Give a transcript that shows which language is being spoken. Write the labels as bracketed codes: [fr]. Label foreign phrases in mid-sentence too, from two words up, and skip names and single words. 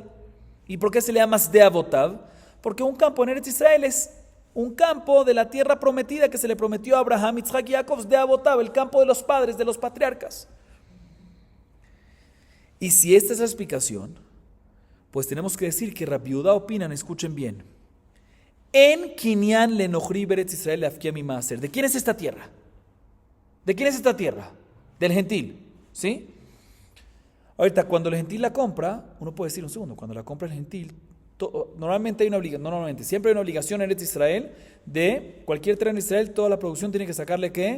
[es] ¿Y por qué se le llama Sdeavotav? Porque un campo en Eretz Israel es un campo de la tierra prometida que se le prometió a Abraham, Yitzhak y Jacob, Sdeavotav, el campo de los padres, de los patriarcas. Y si esta es la explicación, pues tenemos que decir que Rabbi Yehuda opinan, escuchen bien. [he] אין קנין לנכרי בארץ ישראל להפקיע מידי מעשר. [es] ¿De quién es esta tierra? ¿De quién es esta tierra? Del gentil, ¿sí? Ahorita, cuando el gentil la compra, uno puede decir un segundo, cuando la compra el gentil, normalmente hay una obligación, no normalmente, siempre hay una obligación en Eretz Israel de cualquier tierra en Israel, toda la producción tiene que sacarle ¿qué?